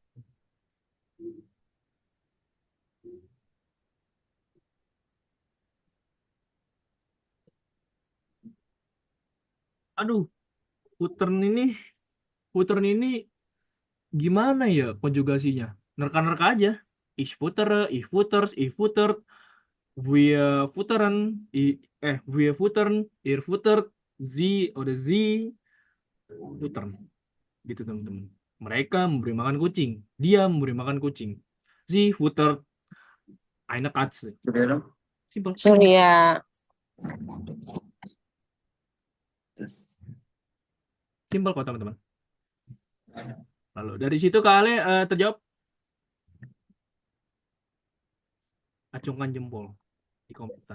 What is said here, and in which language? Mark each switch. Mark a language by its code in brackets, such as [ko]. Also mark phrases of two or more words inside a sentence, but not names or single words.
[id] Aduh, futern ini, futern ini gimana ya konjugasinya? Nerka-nerka aja. [de] Ich futtere, ich futters, ich futtert, wir futtern, wir futtern, ihr futtert, sie oder sie futtern. [id] Gitu teman-teman. Mereka memberi makan kucing. Dia memberi makan kucing. [de] Sie futtert eine Katze. [id] Simpel. Surya. Simpel kok teman-teman. Lalu dari situ Kak Ale terjawab. Acungkan jempol di komputer.